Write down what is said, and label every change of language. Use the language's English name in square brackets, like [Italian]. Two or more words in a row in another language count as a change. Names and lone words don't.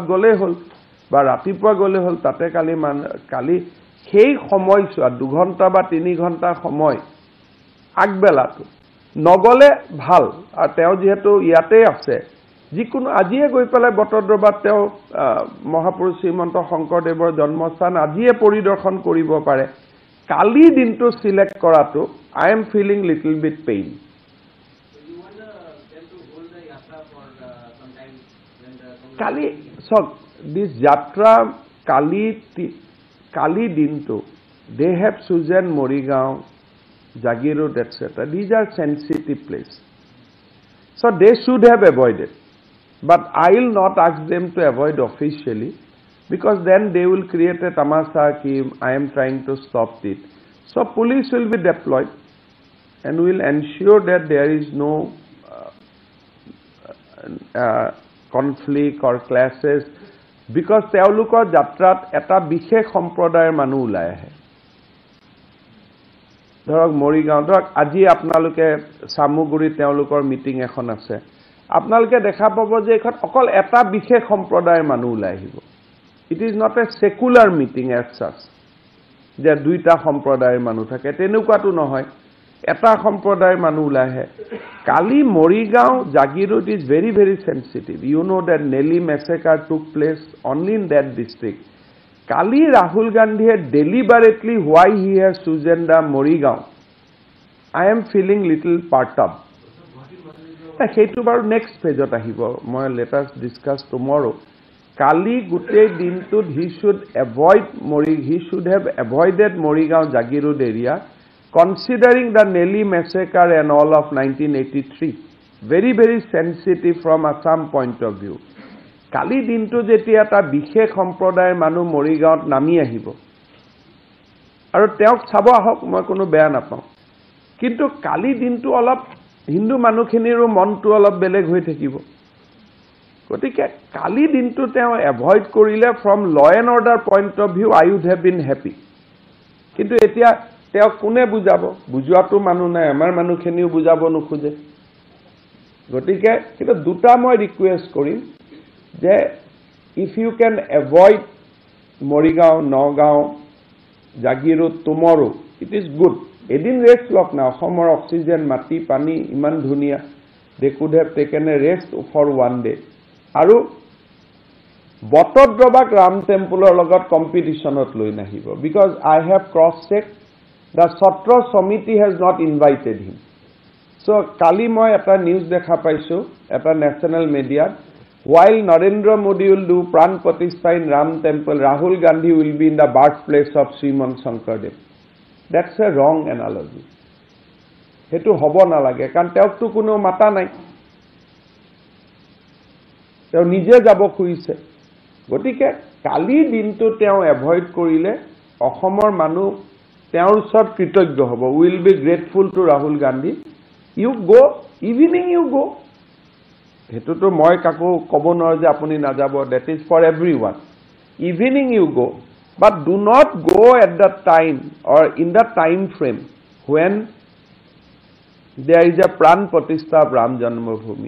[Assamese] গলে হল বা ৰাতিপুৱা গলে হল তাতে কালি সেই সময় 2 ঘণ্টা বা 3 ঘণ্টা সময় আগবেলাটো নগলে ভাল আৰু তেওঁ যেহেতু ইয়াতে আছে যিকোনো আজিয়ে গৈ পেলাই বটদ্ৰৱাত তেওঁ মহাপুৰুষ শ্ৰীমন্ত শংকৰদেৱৰ জন্মস্থান আজিয়ে পৰিদৰ্শন কৰিব পাৰে কালি দিনটো সিলেক্ট কৰাটো [English] I am feeling little bit pain. So you want them to hold the yatra for some time when the Kali, so this yatra [Assamese] কালি দিনটো, [English] they have chosen Morigaon, Jagirod, etc. These are sensitive places. So they should have avoided. But I will not ask them to avoid officially because then they will create a [Hindi] तमाशा कि [English] I am trying to stop it. So police will be deployed and will ensure that there is no conflict or clashes because [Assamese] তেওঁলোকৰ যাত্ৰাত এটা বিশেষ সম্প্ৰদায়ৰ মানুহ ওলাই আহে ধৰক মৰিগাঁও ধৰক আজি আপোনালোকে সামুগুৰি তেওঁলোকৰ মিটিং এখন আছে আপোনালোকে দেখা পাব যে এখন অকল এটা বিশেষ সম্প্ৰদায়ৰ মানুহ ওলাই আহিব [English] it is not a secular meeting as [Assamese] সাচ যে দুইটা সম্প্ৰদায়ৰ মানুহ থাকে তেনেকুৱাটো নহয় এটা সম্প্ৰদায়ৰ মানুহ ওলাই আহে কালি মৰিগাঁও জাগিৰোড [English] ইজ very very sensitive you know that Nelly massacre took place only in that district কালি Rahul Gandhi deliberately why he has chosen the Morigaon I am feeling little perturbed [Assamese] সেইটো বাৰু নেক্সট পেজত আহিব মই [English] let us discuss tomorrow [Assamese] কালি গোটেই দিনটোত [English] he should have avoided Morigaon Jagirod area considering the Nelly massacre and all of 1983 very very sensitive from Assam point of view [Assamese] কালি দিনটো যেতিয়া এটা বিশেষ সম্প্ৰদায়ৰ মানুহ মৰিগাঁৱত নামি আহিব আৰু তেওঁক চাব আহক মই কোনো বেয়া নাপাওঁ কিন্তু কালি দিনটো অলপ হিন্দু মানুহখিনিৰো মনটো অলপ বেলেগ হৈ থাকিব গতিকে কালি দিনটো তেওঁ এভয়েড কৰিলে [English] from law and order point of view I would have been happy [Assamese] কিন্তু এতিয়া তেওঁ কোনে বুজাব বুজোৱাটো মানুহ নাই আমাৰ মানুহখিনিও বুজাব নোখোজে গতিকে কিন্তু দুটা মই ৰিকুৱেষ্ট কৰিম যে [English] if you can avoid Morigaon Nagaon Jagiroad tomorrow it is good [Assamese] এদিন ৰেষ্ট লওক না অসমৰ অক্সিজেন মাটি পানী ইমান ধুনীয়া [English] they could have taken a rest for one day [Assamese] আৰু বটদ্ৰবাক ৰাম টেম্পলৰ লগত কম্পিটিশনত লৈ নাহিব [English] because I have cross checked the Satra Samiti has not invited him so [Assamese] কালি মই এটা নিউজ দেখা পাইছো এটা নেশনাল মিডিয়াত [English] while Narendra Modi will do pran pratishtha in Ram temple Rahul Gandhi will be in the birthplace of Sriman Shankardev that's a wrong analogy [Assamese] হেতু হ'ব নালাগে কাৰণ তেওঁকটো কোনো মাতা নাই তেওঁ নিজে যাব খুইছে গতিকে কালি দিনটো তেওঁ এভয়েড কৰিলে অসমৰ মানুহ তেওঁৰ ওচৰত কৃতজ্ঞ [English] হ'ব will be grateful to Rahul Gandhi you go evening you go ইভিনিং ইউ গো [Assamese] হেতুটো মই কাকো ক'ব নোৱাৰো যে আপুনি নাযাব [English] that is for everyone evening you go but do not go at the time or in the time frame when there is a pran pratishtha of Ram Janmabhoomi.